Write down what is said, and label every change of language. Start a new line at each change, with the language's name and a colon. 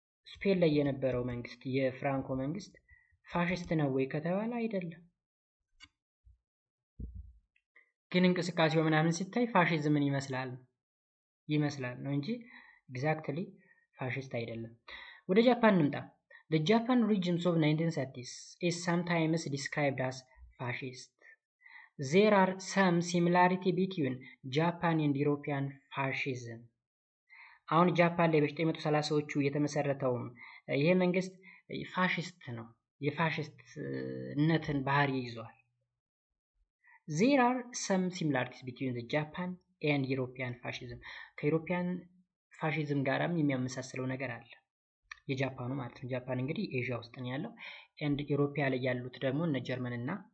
Amharic: ስፔን ላይ የነበረው መንግስት የፍራንኮ መንግስት ፋሽስት ነው ወይ ከተባለ አይደለም። ግን እንቅስቃሴው ምናምን ሲታይ ፋሽዝምን ይመስላል ነው እንጂ ኤግዛክትሊ ፋሽስት አይደለም። ወደ ጃፓን እንምጣ።
English: The Japan regimes of 1930s is sometimes described as fascist. There are some similarity between Japan and European fascism.
Amharic: አሁን ጃፓን ላይ በ1930ዎቹ የተመሰረተው ይሄ መንግስት ፋሽስት ነው፣ የፋሽስትነትን ባህሪ ይዟል።
English: There are some similarities between the Japan and European fascism.
Amharic: ከዩሮፒያን ፋሽዝም ጋራም የሚያመሳስለው ነገር አለ። የጃፓኑ ማለት ነው። ጃፓን እንግዲህ ኤዥያ ውስጥ ነው ያለው and ኢሮፒያ ላይ ያሉት ደግሞ እነ ጀርመን እና